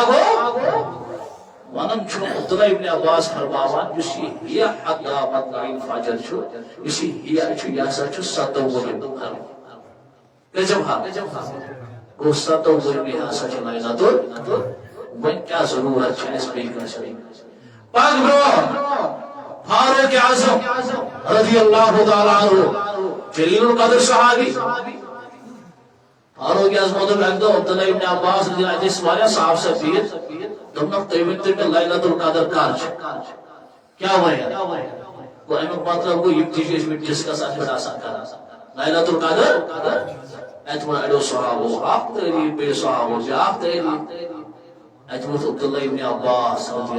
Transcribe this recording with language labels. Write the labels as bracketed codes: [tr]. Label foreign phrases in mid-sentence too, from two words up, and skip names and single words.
[ks] گوٚو ونان چھُ عبداللہ ابن عباس فرماوان یُس یہِ ہِیا [ar] حتا مطلعِ فجر [ks] چھُ یُس یہِ ہِیا چھُ یہِ ہسا چھُ 27 کٔژِم حرف گوٚو 27 ہسا چھِ لیلۃ القدر وۄنۍ کیٛاہ ضروٗرت چھِ اَسہِ بیٚیہِ کٲنٛسہِ پتہٕ برٛونٛہہ فاروق اعظم [ar] رضی اللہ تعالیٰ عنہ [ks] جلیل القدر صحابی فاروق اعظم دوٚپ اکہِ دۄہ عبداللہ ابن عباس [ar] رضی اللہ عنہ [ks] ٲسۍ واریاہ صاف بِہِتھ دوٚپنکھ تُہۍ ؤنۍتو مےٚ لیلۃ القدر کر چھِ کیٛاہ وَنیٛا گوٚو امیُک مطلب گوٚو یِم تہِ چھِ ٲسمٕتۍ ڈسکس اتھ پٮ۪ٹھ آسان کران لیلۃ القدر اتہِ ووٚن اڑیو صحابو اکھ تعریٖف بیٚیہِ صحابو بیٛاکھ تعریٖف اتہِ ووٚتھ عبداللہ ابن عباس رضی